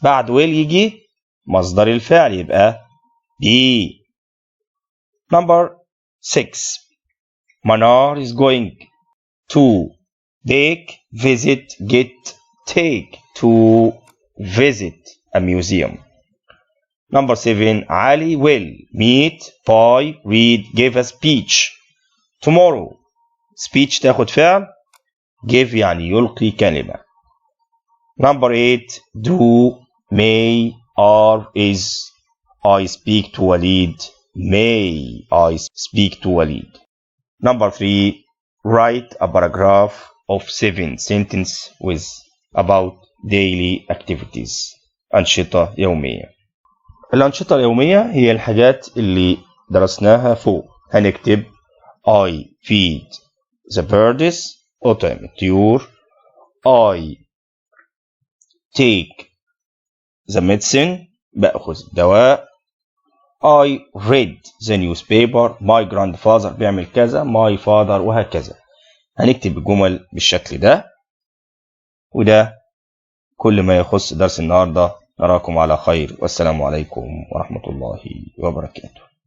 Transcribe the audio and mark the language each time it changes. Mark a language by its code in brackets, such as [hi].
[ar] بعد will يجي مصدر الفعل يبقى be. [en] Number 6. Manar is going to take, visit, get, take, to visit a museum. Number 7. Ali will meet, buy, read, give a speech tomorrow. [ar] Speech تاخد فعل, give يعني يلقي كلمة. [en] Number 8. Do, may, are, is. I speak to Walid. May I speak to Walid. Number 3. Write a paragraph of 7 sentences with about daily activities. [ar] أنشطة يومية. الأنشطة اليومية هي الحاجات اللي درسناها فوق. هنكتب [en] I feed the birds. [ar] أطعم الطيور. [en] I take the medicine. [ar] بأخذ الدواء. [en] I read the newspaper. My grandfather [ar] بيعمل كذا. [en] My father [ar] وهكذا. هنكتب الجمل بالشكل ده. وده كل ما يخص درس النهاردة. نراكم على خير والسلام عليكم ورحمة الله وبركاته.